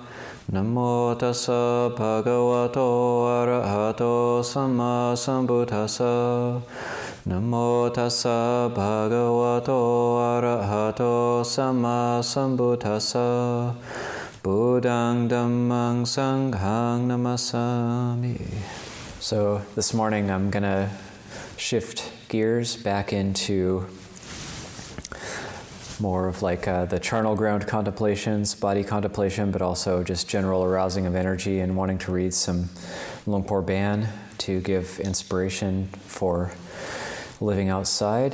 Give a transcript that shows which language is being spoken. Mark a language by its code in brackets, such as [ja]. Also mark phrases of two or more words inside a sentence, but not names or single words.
[pi] Namo tassa bhagavato arahato samma sambuddhassa. Namo tassa bhagavato arahato samma sambuddhassa. Buddhang dhammang sanghang namasami. [en] So this morning I'm going to shift gears back into more of like the charnel ground contemplations, body contemplation, but also just general arousing of energy and wanting to read some Luang Por Ban to give inspiration for living outside.